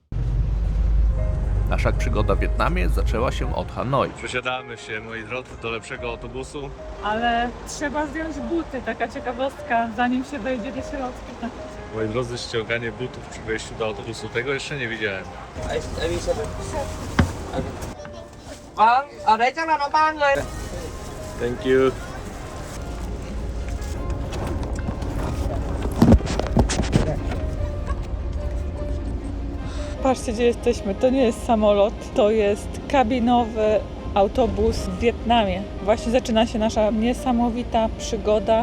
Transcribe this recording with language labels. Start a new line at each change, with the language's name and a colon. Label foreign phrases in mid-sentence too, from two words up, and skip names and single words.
Polish: Nasza przygoda w Wietnamie zaczęła się od Hanoi. Przesiadamy się, moi drodzy, do lepszego autobusu. Ale trzeba zdjąć buty, taka ciekawostka, zanim się wejdzie do środka. Moi drodzy, ściąganie butów przy wejściu do autobusu, tego jeszcze nie widziałem.
Vietnamese: Ở đấy chắc là nó 3 người.
English: Thank you.
Polish: Patrzcie, gdzie jesteśmy. To nie jest samolot, to jest kabinowy autobus w Wietnamie. Właśnie zaczyna się nasza niesamowita przygoda.